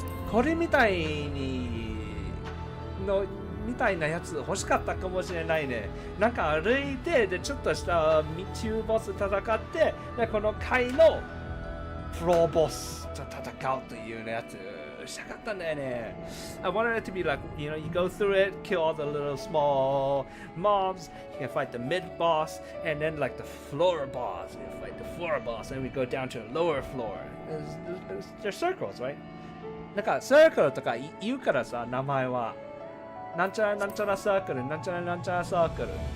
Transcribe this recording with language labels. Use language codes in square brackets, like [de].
[ja] これみたいなやつ欲しかったかもしれないね。なんか歩いてでちょっとした中ボス戦ってでこの階のプロボスと戦うというやつしたかったんだよね。 [en] I wanted it to be like, you know, you go through it, kill all the little small mobs, you can fight the mid boss, and then like the floor boss, you can fight the floor boss, and we go down to a lower floor. There's circles, right? [ja] なんか circle とか言うからさ、名前は。なんちゃらなんちゃらサークル、なんちゃらなんちゃらサークル。